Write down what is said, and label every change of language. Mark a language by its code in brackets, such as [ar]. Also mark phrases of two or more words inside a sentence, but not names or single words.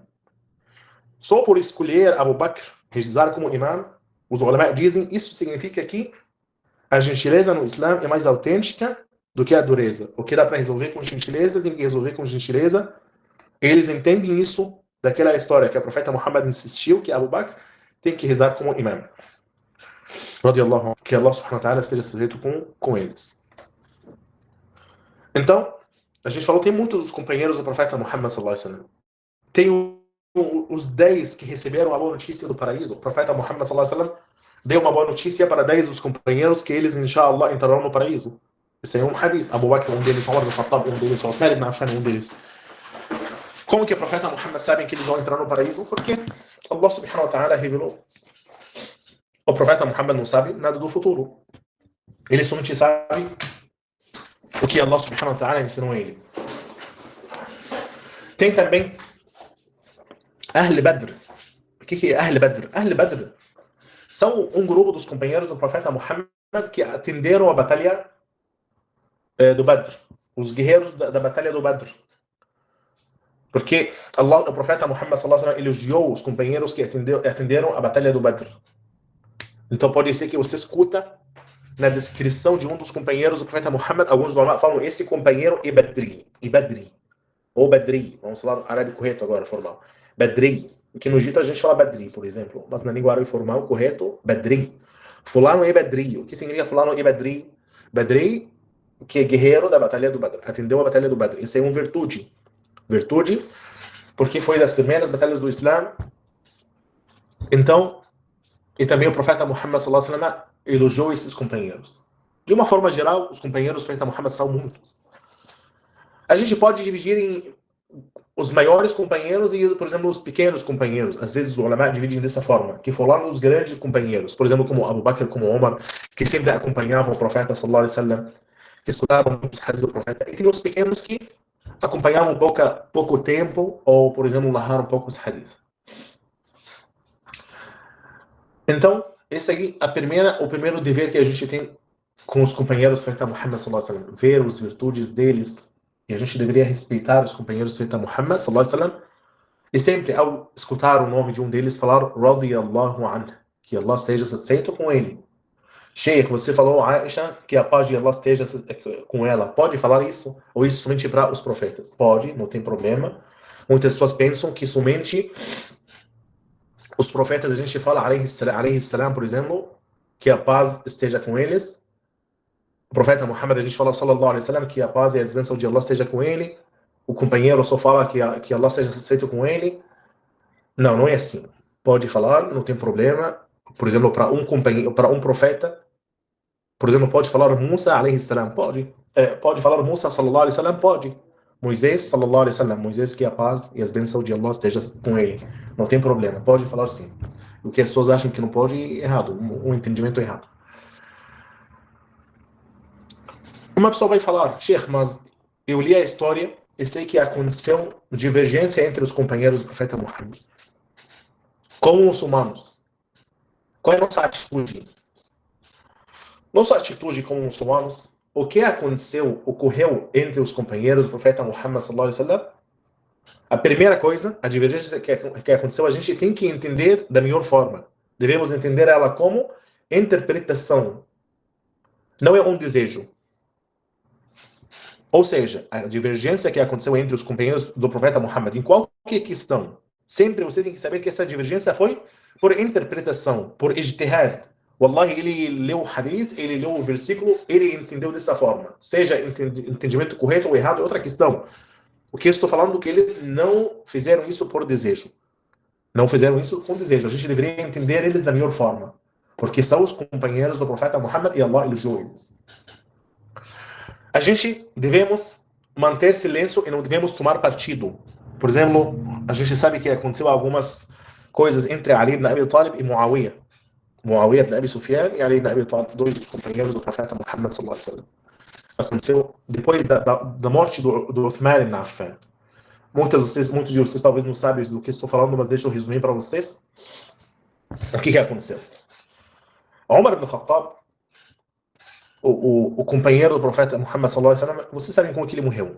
[pt] Só por escolher Abu Bakr rezar como imã, os ulama dizem, isso significa que a gentileza no Islã é mais autêntica do que a dureza. O que dá para resolver com gentileza, tem que resolver com gentileza. Eles entendem isso daquela história que o profeta Muhammad insistiu que Abu Bakr tem que rezar como imã. Que Allah [ar] سبحانه وتعالى [pt] esteja satisfeito com eles. Então, a gente falou, tem muitos dos companheiros do profeta Muhammad [ar] صلى الله عليه وسلم. [pt] Tem os 10 que receberam a boa notícia do paraíso. O profeta Muhammad [ar] صلى الله عليه وسلم [pt] deu uma boa notícia para 10 dos companheiros que eles, inshallah, entrarão no paraíso. Esse é um hadith. Abu Bakr, um deles, Umar ibn Khattab, um deles, Uthman ibn Affan, um deles. Como que o profeta Muhammad sabe que eles vão entrar no paraíso? Porque Allah [ar] سبحانه وتعالى [pt] revelou. O profeta Muhammad não sabe nada do futuro. Ele somente sabe o que Allah [ar] سبحانه وتعالى [pt] ensinou a ele. Tem também Ahl Badr. O que é Ahl Badr? Ahl Badr são um grupo dos companheiros do profeta Muhammad que atenderam a batalha do Badr. Os guerreiros da batalha do Badr. Porque o profeta Muhammad [ar] صلى الله عليه وسلم [pt] elogiou os companheiros que atenderam a batalha do Badr. Então pode ser que você escuta na descrição de um dos companheiros do profeta Muhammad, alguns falam esse companheiro é Badri, ou Badri, vamos falar árabe correto agora, formal. Badri, que no Egito a gente fala Badri, por exemplo, mas na língua árabe formal, correto, Badri. Fulano é Badri. O que significa fulano é Badri? Badri, que é guerreiro da batalha do Badr, atendeu a batalha do Badr. Isso é uma virtude. Virtude, porque foi das primeiras batalhas do Islã. Então, e também o profeta Muhammad [ar] صلى الله عليه وسلم [pt] elogiou esses companheiros. De uma forma geral, os companheiros do profeta Muhammad são muitos. A gente pode dividir em os maiores companheiros e, por exemplo, os pequenos companheiros. Às vezes os ulama dividem dessa forma, que falaram os grandes companheiros, por exemplo, como Abu Bakr, como Omar, que sempre acompanhavam o profeta [ar] صلى الله عليه وسلم, [pt] que escutavam muitos hadiths do profeta. E tem os pequenos que acompanhavam pouco tempo, ou, por exemplo, narraram poucos hadiths. Então, esse aqui o primeiro dever que a gente tem com os companheiros do profeta Muhammad [ar] صلى الله عليه وسلم, [pt] ver as virtudes deles, e a gente deveria respeitar os companheiros do profeta Muhammad [ar] صلى الله عليه وسلم, [pt] e sempre ao escutar o nome de um deles falar [ar] رضي الله عنه, [pt] que Allah esteja satisfeito com ele. Sheikh, você falou Aisha, que a paz de Allah esteja com ela. Pode falar isso? Ou isso somente para os profetas? Pode, não tem problema. Muitas pessoas pensam que somente os profetas, a gente fala, [ar] عليه السلام, [pt] por exemplo, que a paz esteja com eles. O profeta Muhammad, a gente fala, [ar] صلى الله عليه وسلم, [pt] que a paz e a bênção de Allah esteja com ele. O companheiro só fala que Allah esteja satisfeito com ele. Não, não é assim. Pode falar, não tem problema. Por exemplo, para um companheiro, para um profeta, por exemplo, pode falar Musa, [ar] عليه السلام, [pt] pode. Pode falar Musa, [ar] صلى الله عليه وسلم, [pt] pode. Moisés, [ar] صلى الله عليه وسلم, [pt] Moisés, que a paz e as bênçãos de Allah esteja com ele. Não tem problema, pode falar sim. O que as pessoas acham que não pode é errado, um entendimento errado. Uma pessoa vai falar, Sheikh, mas eu li a história e sei que aconteceu divergência entre os companheiros do profeta Muhammad. Como os humanos. Qual é a nossa atitude? Nossa atitude como muçulmanos, o que ocorreu entre os companheiros do profeta Muhammad [ar] صلى الله عليه وسلم? [pt] A primeira coisa, a divergência que aconteceu, a gente tem que entender da melhor forma. Devemos entender ela como interpretação. Não é um desejo. Ou seja, a divergência que aconteceu entre os companheiros do profeta Muhammad, em qualquer questão, sempre você tem que saber que essa divergência foi por interpretação, por ijtihad. Wallahi, ele leu o hadith, ele leu o versículo, ele entendeu dessa forma. Seja entendimento correto ou errado é outra questão. O que eu estou falando é que eles não fizeram isso por desejo. Não fizeram isso com desejo. A gente deveria entender eles da melhor forma. Porque são os companheiros do profeta Muhammad e Allah elogiou eles. A gente devemos manter silêncio e não devemos tomar partido. Por exemplo, a gente sabe que aconteceu algumas coisas entre Ali ibn Abi Talib e Muawiyah. Muawiyah ibn Abi Sufyan e Ali ibn Abi Talib, dois dos companheiros do profeta Muhammad [ar] صلى الله عليه وسلم. [pt] Aconteceu depois da morte do Uthman ibn Affan. Muitos de vocês talvez não sabem do que estou falando, mas deixa eu resumir para vocês. O que aconteceu? Umar ibn Khattab, o companheiro do profeta Muhammad [ar] صلى الله عليه وسلم, [pt] vocês sabem como que ele morreu?